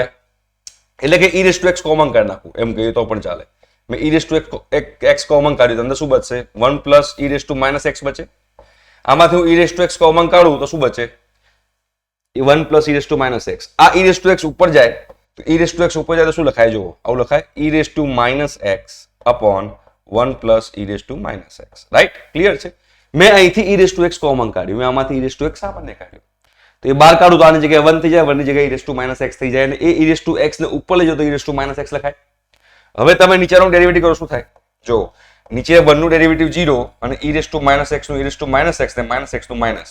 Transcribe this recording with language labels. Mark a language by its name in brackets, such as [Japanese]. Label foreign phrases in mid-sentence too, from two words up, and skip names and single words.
[Gujarati] એટલે કે e⁻x કોમન કાઢી નાખું એમ કહીએ તો પણ ચાલે. મેં e⁻x કોમન કાઢ્યું, અંદર શું બચશે? 1 + e⁻x બચે. આમાંથી હું e⁻x કોમન કાઢું તો શું બચે? 1 + e⁻x. આ e⁻x ઉપર જાય તો e⁻x ઉપર જાય તો શું લખાય? જુઓ, આવું લખાય e⁻x / 1 + e⁻x. રાઈટ? ક્લિયર છે? મેં અહીંથી e⁻x કોમન કાઢ્યું, મેં આમાંથી e⁻x આ બંને કાઢ્યું. તો એ બહાર કાઢું તો આની જગ્યાએ 1 થઈ જાય, 1 ની જગ્યાએ e⁻x થઈ જાય, અને એ e⁻x ને ઉપર લઈ જાઓ તો e⁻x લખાય. હવે તમે નીચેનું ડેરિવેટિવ કરો શું થાય? જો, નીચે 1 નું ડેરિવેટિવ 0 અને e⁻x નું e⁻x ને -x નું માઇનસ.